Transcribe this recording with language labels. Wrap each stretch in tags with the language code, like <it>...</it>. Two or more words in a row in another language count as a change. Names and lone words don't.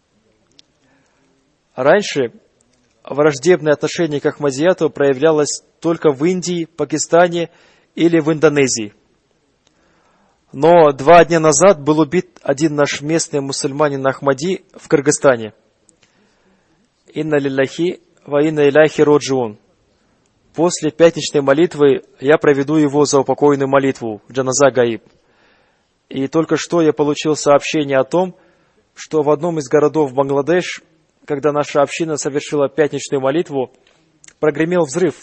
<ru>Раньше враждебное отношение к Ахмадияту проявлялось только в Индии, Пакистане или в Индонезии. Но 2 дня назад был убит один наш местный мусульманин Ахмади в Кыргызстане.</ru> <ar>إنا لله وإنا إليه راجعون.</ar> <ru>После пятничной молитвы я проведу его заупокойную молитву,</ru> <ar>جنازة غائب.</ar> <ru>И только что я получил сообщение о том, что в одном из городов Бангладеш, когда наша община совершила пятничную молитву, прогремел взрыв.</ru>